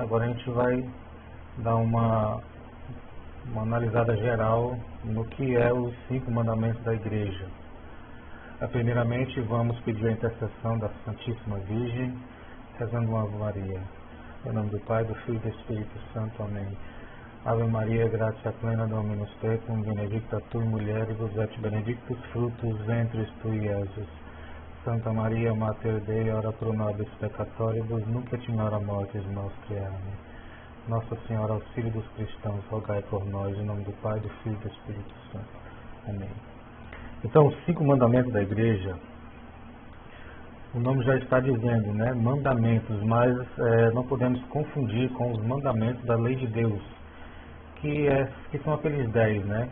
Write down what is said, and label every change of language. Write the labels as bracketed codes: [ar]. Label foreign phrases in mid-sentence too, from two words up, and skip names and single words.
[pt] Agora a gente vai dar uma analisada geral no que é os 5 mandamentos da igreja. Primeiramente, vamos pedir a intercessão da Santíssima Virgem, rezando uma Ave Maria. Em nome do Pai, do Filho e do Espírito Santo. Amém. [la] Ave Maria, gratia plena, Dominus tecum, benedicta tu in mulieribus, et benedictus fructus ventris tui, Iesus. Santa Maria, Mater Dei, ora pro nobis peccatoribus, nunc et in hora mortis nostre. Amém. [pt] Nossa Senhora, auxílio dos cristãos, rogai por nós, em nome do Pai, do Filho e do Espírito Santo. Amém. Então, os 5 mandamentos da igreja, o nome já está dizendo, né? Mandamentos, mas não podemos confundir com os mandamentos da lei de Deus, que são aqueles 10, né?